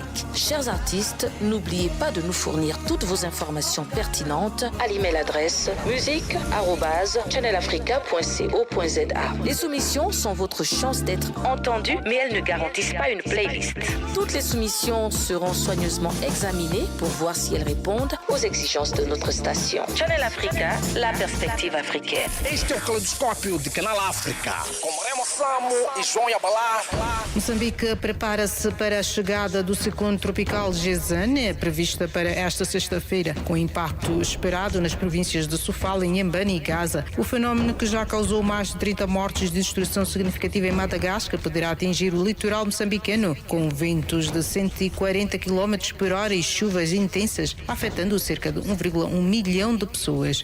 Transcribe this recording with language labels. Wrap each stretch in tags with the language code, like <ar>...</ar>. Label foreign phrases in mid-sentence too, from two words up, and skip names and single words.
<fr>Chers artistes, n'oubliez pas de nous fournir toutes vos informations pertinentes à l'email adresse musique@channelafrica.co.za. Les soumissions sont votre chance d'être entendues, mais elles ne garantissent pas une playlist. Toutes les soumissions seront soigneusement examinées pour voir si elles répondent aux exigences de notre station. Channel Africa, la perspective africaine.</fr> <pt>Este é o Caleidoscópio de Canal África, com Remo Samo e João Yabalá. Moçambique prepara-se para a chegada do ciclone tropical Gezane, prevista para esta sexta-feira, com impacto esperado nas províncias de Sofala, Inhambane e Gaza. O fenómeno, que já causou mais de 30 mortes de destruição significativa em Madagascar, poderá atingir o litoral moçambicano, com ventos de 140 km por hora e chuvas intensas, afetando cerca de 1,1 milhão de pessoas.</pt>